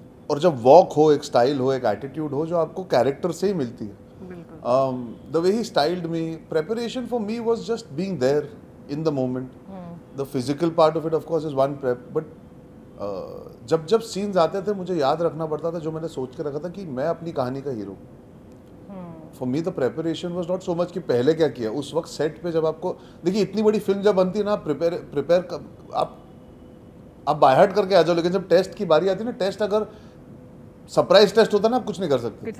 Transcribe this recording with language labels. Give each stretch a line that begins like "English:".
Hindi: और जब वॉक हो, एक स्टाइल हो, एक एटीट्यूड हो जो आपको कैरेक्टर से ही मिलती है। बिल्कुल।
English: The way he styled me, preparation for me was just being there in the moment. The physical part of it, of course, is one prep.
Hindi: But जब सीन्स आते थे मुझे याद रखना पड़ता था जो मैंने सोच के रखा था कि मैं अपनी कहानी का hero.
English: for me the preparation was not so much
Hindi: कि पहले क्या किया। उस वक्त सेट पे जब आपको देखिए, इतनी बड़ी फिल्म जब बनती है ना, प्रिपेयर आप बाय हार्ट करके आ जाओ, लेकिन जब टेस्ट की बारी आती है ना, टेस्ट अगर सरप्राइज टेस्ट होता है ना, आप कुछ नहीं कर सकते।